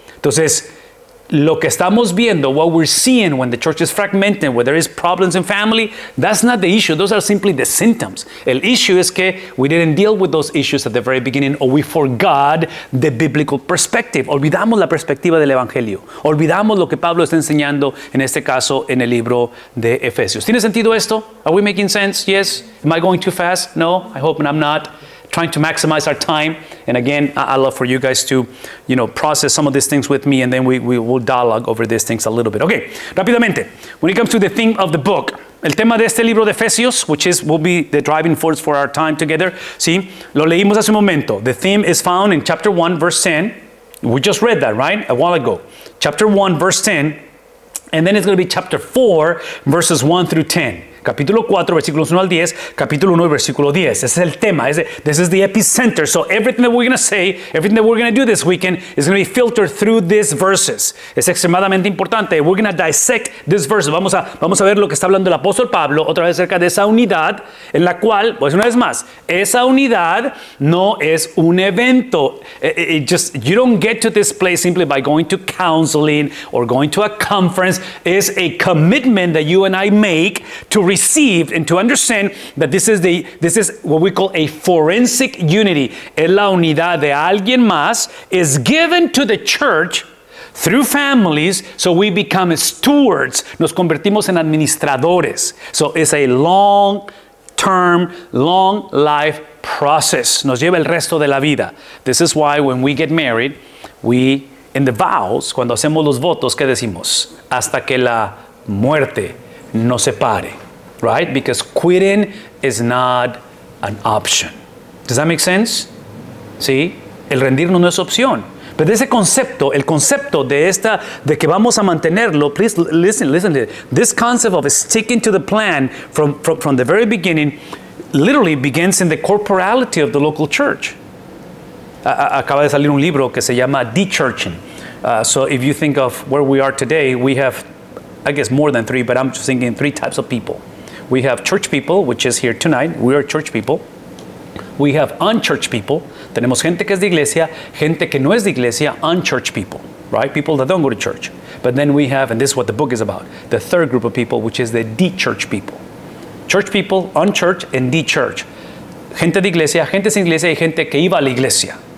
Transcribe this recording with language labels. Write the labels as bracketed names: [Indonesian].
[Spanish] Entonces, lo que estamos viendo, [English] what we're seeing when the church is fragmented, where there is problems in family, that's not the issue. Those are simply the symptoms. El issue is que we didn't deal with those issues at the very beginning, or we forgot the biblical perspective. [Spanish] Olvidamos la perspectiva del Evangelio. Olvidamos lo que Pablo está enseñando, en este caso, en el libro de Efesios. ¿Tiene sentido esto? [English] Are we making sense? Yes? Am I going too fast? No? I hope I'm not. Trying to maximize our time. And again, I love for you guys to, process some of these things with me, and then we will dialogue over these things a little bit. Okay, rápidamente. When it comes to the theme of the book, [Spanish] el tema de este libro de Efesios, [English] which will be the driving force for our time together, ¿sí? [Spanish] Lo leímos hace un momento. [English] The theme is found in chapter 1, verse 10. We just read that, right? A while ago. Chapter 1, verse 10. And then it's going to be chapter 4, verses 1 through 10. [Spanish] Capítulo 4, versículos 1 al 10, capítulo 1, versículo 10. Ese es el tema. [English] This is the epicenter. So everything that we're going to say, everything that we're going to do this weekend is going to be filtered through these verses. [Spanish] Es extremadamente importante. [English] We're going to dissect these verses. [Spanish] Vamos a ver lo que está hablando el apóstol Pablo, otra vez acerca de esa unidad en la cual, pues una vez más, esa unidad no es un evento. [English] You don't get to this place simply by going to counseling or going to a conference. It's a commitment that you and I make to receive and to understand that this is what we call a forensic unity. [Spanish] Es la unidad de alguien más [English] is given to the church through families, so we become stewards. [Spanish] Nos convertimos en administradores. [English] So it's a long-term, long-life process. [Spanish] Nos lleva el resto de la vida. [English] This is why when we get married, in the vows, [Spanish] cuando hacemos los votos, ¿qué decimos? Hasta que la muerte nos separe. Right? [English] Because quitting is not an option. Does that make sense? ¿Sí? [Spanish] El rendirnos no es opción. Pero ese concepto, el concepto de que vamos a mantenerlo, [English] please listen to it. This concept of sticking to the plan from the very beginning literally begins in the corporality of the local church. [Spanish] Acaba de salir un libro que se llama De-Churching. [English] So if you think of where we are today, we have, I guess, more than three, but I'm just thinking three types of people. We have church people, which is here tonight. We are church people. We have unchurched people. [Spanish] Tenemos gente que es de iglesia, gente que no es de iglesia, [English] unchurched people, right? People that don't go to church. But then we have, and this is what the book is about, the third group of people, which is the de-church people. Church people, unchurched, and de-church. [Spanish] Gente de iglesia, gente sin iglesia, y gente que iba a la iglesia.